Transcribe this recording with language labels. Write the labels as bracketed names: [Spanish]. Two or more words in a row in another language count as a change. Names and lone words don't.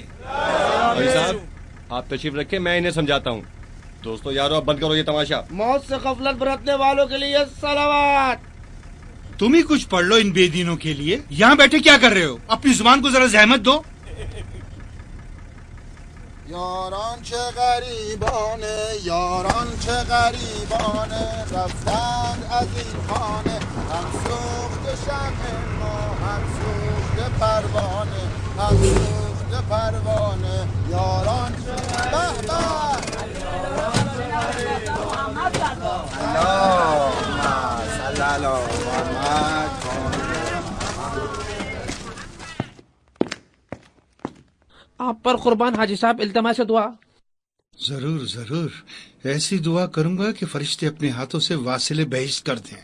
[Hindi] भाई साहब, आप तशरीफ रखें, मैं इन्हें समझाता हूँ। दोस्तों यारो, अब बंद करो ये तमाशा। मौत से गफलत बरतने वालों के लिए सलावत। तुम ही कुछ पढ़ लो इन बेदीनों के लिए। यहाँ बैठे क्या कर रहे हो? अपनी जुबान को जरा जहमत दो। [Persian] यारान چه غریبانه یاران چه غریبانه رفتند از این خانه هم سوخته شمع ما هم سوخته پروانه هم سوخته پروانه یاران چه [Hindi] आप पर कुर्बान हाजी साहब, इल्तमास दुआ। जरूर जरूर, ऐसी दुआ करूंगा कि फरिश्ते अपने हाथों से वासिले बहिश्त कर दें।